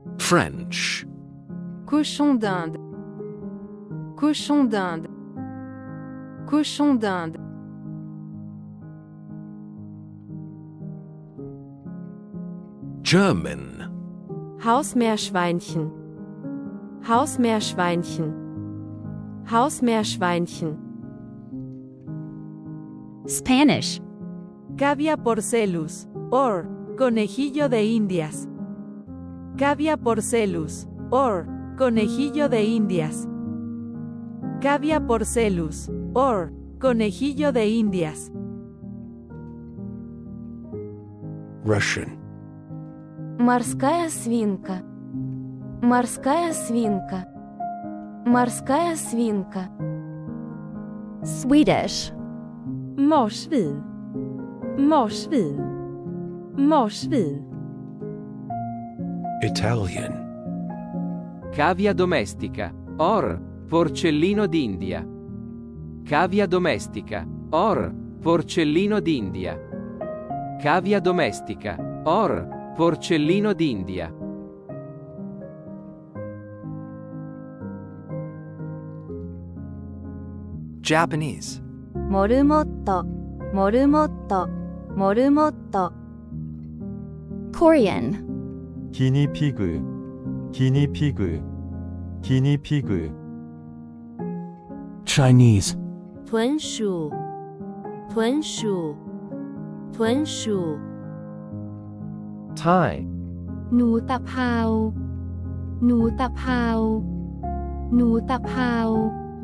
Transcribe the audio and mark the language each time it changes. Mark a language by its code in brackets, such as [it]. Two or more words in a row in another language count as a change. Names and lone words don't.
[en] French. [fr] Cochon d'Inde. Cochon d'Inde. Cochon d'Inde. [en] German. [de] Hausmeerschweinchen. Hausmeerschweinchen. Hausmeerschweinchen. [en] Spanish. [es] Cavia porcellus, or conejillo de Indias. Cavia porcellus, or conejillo de Indias. Cavia porcellus, or conejillo de Indias. [en] Russian. [ru] Морская свинка. Морская свинка. Морская свинка. [en] Swedish. [sv] Marsvin. Marsvin. Marsvin. [en] Italian. [it] Cavia domestica, or porcellino d'India. Cavia domestica, or porcellino d'India. Cavia domestica, or porcellino d'India. [en] Japanese. [ja] モルモット。モルモット。モルモット。Korean. [ko] 기니피그, 기니피그, 기니피그. [en] Chinese. [zh] 豚鼠。豚鼠。豚鼠。 [en] Thai. [th] หนูตะเภา หนูตะเภา หนูตะเภา